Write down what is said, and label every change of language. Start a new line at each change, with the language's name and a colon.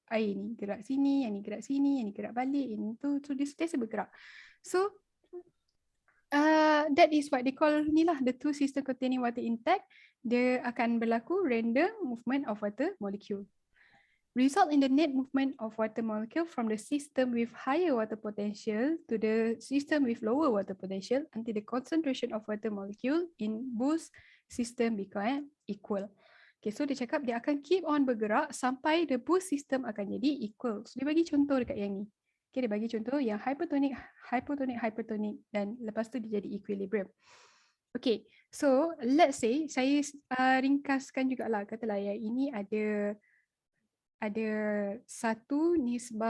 Malay: Air ni gerak sini, yang ni gerak sini, yang ni gerak balik, yang ni tu. So dia sentiasa bergerak.
English: So that is what they call
Malay: ni lah,
English: the two system containing water intact.
Malay: dia akan berlaku
English: random movement of water molecule. Result in the net movement of water molecule from the system with higher water potential to the system with lower water potential until the concentration of water molecule in both system become equal.
Malay: Okay, so dia cakap dia akan
English: keep on
Malay: bergerak sampai
English: the both system
Malay: akan jadi equal. So, dia bagi contoh dekat yang ni. Okay, dia bagi contoh yang hypertonic, hypotonic, hypertonic dan lepas tu dia jadi equilibrium. Okay, so
English: let's say
Malay: saya ringkaskan jugalah, katalah yang ini ada 1/5.